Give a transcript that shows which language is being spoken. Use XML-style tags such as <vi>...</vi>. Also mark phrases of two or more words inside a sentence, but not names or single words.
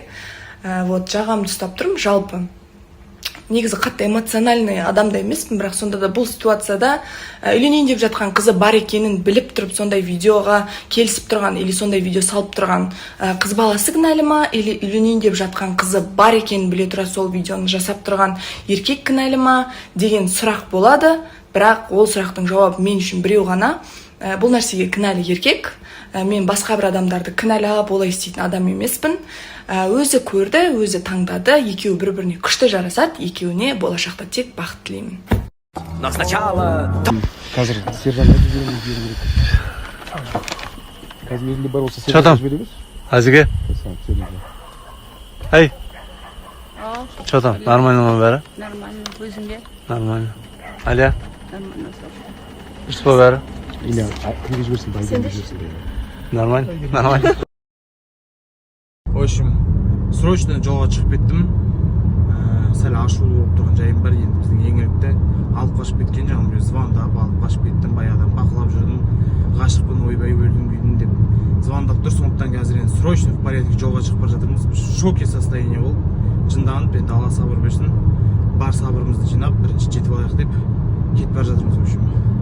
<kk>Вот жағамды ұстап тұрмын. Жалпы негізі қатты эмоциональный адамда емеспін, бірақ сонда да бұл ситуацияда үйленейін деп жатқан қызы бар екенін біліп тұрып сондай видеоға келісіп тұрған или сондай видео салып тұрған қыз баласы кінәлі ма, или үйленейін деп жатқан қызы бар екенін біле тұра сол видеоны жасап тұрған еркек кінәлі ма деген сұрақ болады. Бірақ ол сұрақтың жауабы мен үшін біреу ғана. Бұл нәрсеге кінәлі еркек. Мен басқа бір адамдарды кінәлап олай істейтін адам емеспін. Өзі көрді, өзі таңдады, екеуі бір-біріне күшті жарасады, екеуіне болашақта тек бақыт тілеймін.</kk> <ru>Но сначала...</ru> <kk>Қазір сержантқа жібереміз керек. Қазір өзінде бар болса сержантқа жібереміз. Азиге? Эй!</kk> <ru>Что там? Нормально</ru> <kk>ма бәрі?</kk> <ru>Нормально. Өзіңде? Нормально. Алия? Нормально.</ru> <kk>Дұрыс па бәрі? Или кімге жіберсін, байға жіберсін.</kk> <ru>Нормально? Нормально. В общем,</ru> <kk>срочно жолға шығып кеттім. Сәл ашулы болып тұрған жайым бар. Енді біздің еңлікте алып қашып кеткен жағым, біреу звондап алып қашып кеттім. Баяғыдан бақылап жүрдім. Ғашықпын, ойбай өлдім күйдім деп звондап тұр. Сондықтан қазір енді</kk> <ru>срочно в порядке</ru> <kk>жолға шығып бара жатырмыз.</kk> <ru>В шоке состояние</ru> <kk>болып, жынданып, енді Алла сабыр берсін. Бар сабырымызды жинап, бірінші жетіп алайық деп кетіп бара жатырмыз.</kk> <ru>В общем,</ru>